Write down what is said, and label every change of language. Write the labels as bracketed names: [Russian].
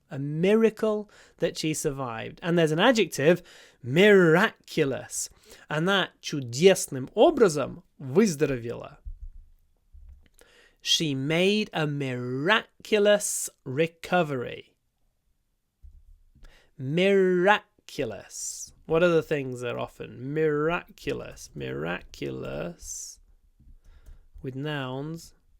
[English] A miracle that she survived. And there's an adjective, miraculous. [Russian] Она чудесным образом выздоровела. [English] She made a miraculous recovery. Miraculous. What other things are often miraculous? Miraculous with nouns.